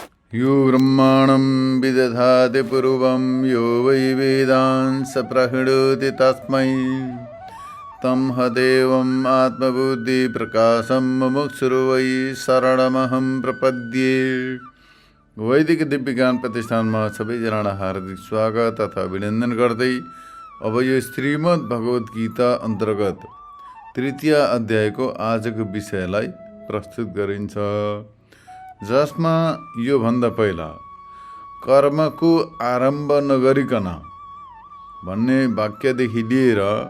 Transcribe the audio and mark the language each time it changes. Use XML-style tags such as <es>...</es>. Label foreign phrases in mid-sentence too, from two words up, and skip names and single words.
<sa>यो ब्रह्माणं विदधाति पूर्वं यो वै वेदांस प्रहिणोति तस्मै तमहदेवम् आत्मबुद्धिप्रकाशं मुमुक्षुर्वै वै शरणमहं प्रपद्ये।</sa> <ne>वैदिक दिव्य ज्ञान प्रतिष्ठानमा सबैजनालाई हार्दिक स्वागत तथा अभिनन्दन गर्दै अब यो श्रीमद् भगवत गीता अन्तर्गत तृतीय अध्यायको आजको विषयलाई प्रस्तुत गरिन्छ, जसमा यो भन्दा पहिला कर्मको आरम्भ नगरिकन भन्ने वाक्यदेखि लिएर</ne>